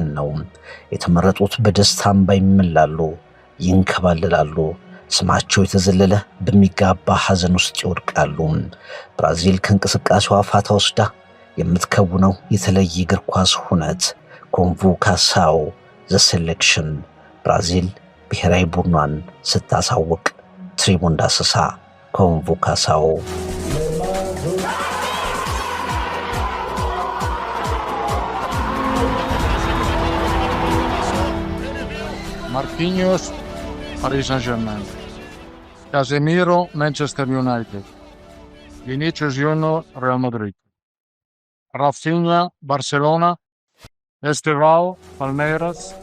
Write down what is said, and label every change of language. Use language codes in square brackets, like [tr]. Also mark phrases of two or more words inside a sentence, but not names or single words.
[am] ነው። የተመረጡት በደስታ እንባ ይምላሉ፣ ይንከባለላሉ። ስማቸው የተዘለለ በሚጋባ ሐዘን ውስጥ ይወድቃሉ። ብራዚል ከእንቅስቃሴዋ ፋታ ወስዳ የምትከውነው የተለየ እግር ኳስ ሁነት ኮንቮካሳው ዘ ሴሌክሽን ብራዚል ብሔራዊ ቡድኗን ስታሳውቅ ትሪቡን ዳሰሳ ኮንቮካሳው [pt] Marquinhos Paris Saint-Germain, Casemiro Manchester United, Vinicius Junior Real Madrid, Rafinha Barcelona, Estevão Palmeiras,